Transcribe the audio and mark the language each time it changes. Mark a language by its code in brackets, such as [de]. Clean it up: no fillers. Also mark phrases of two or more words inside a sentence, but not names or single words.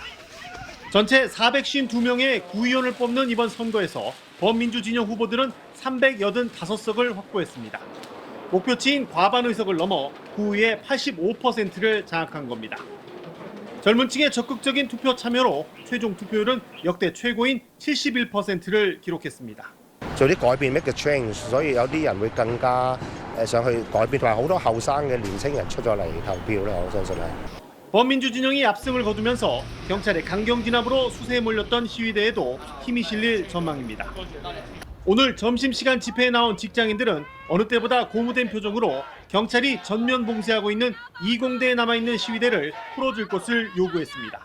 [ko] 전체 452명의 구의원을 뽑는 이번 선거에서 범민주 진영 후보들은 385석을 확보했습니다. 목표치인 과반 의석을 넘어 구의의 85%를 장악한 겁니다. 젊은 층의 적극적인 투표 참여로 최종 투표율은 역대 최고인 71%를 기록했습니다. [yue] 做啲改變 [en] make a change， [yue] 所以有啲人會更加想去改變，同埋好多後生嘅年青人出咗嚟投票咧，我相信係。 [ko] 범민주 진영이 압승을 거두면서 경찰의 강경 진압으로 수세에 몰렸던 시위대에도 힘이 실릴 전망입니다. 오늘 점심시간 집회에 나온 직장인들은 어느 때보다 고무된 표정으로 경찰이 전면 봉쇄하고 있는 20대에 남아있는 시위대를 풀어줄 것을 요구했습니다.